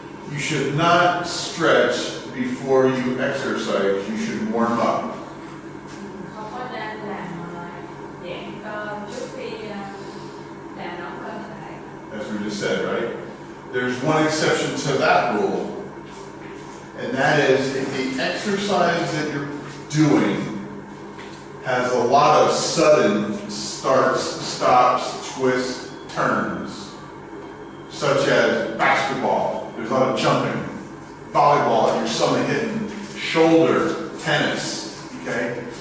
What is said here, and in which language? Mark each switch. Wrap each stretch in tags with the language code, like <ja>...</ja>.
<en>You should not stretch before you exercise. You should warm up.</en> <vi>Không có nên làm giãn cơ trước khi làm nóng cơ thể.</vi> <en>As we just said, right? There's one exception to that rule, and that is if the exercise that you're doing has a lot of sudden starts, stops, twists, turns, such as basketball, there's a lot of jumping, volleyball, you're suddenly hitting, shoulder, tennis, okay?</en>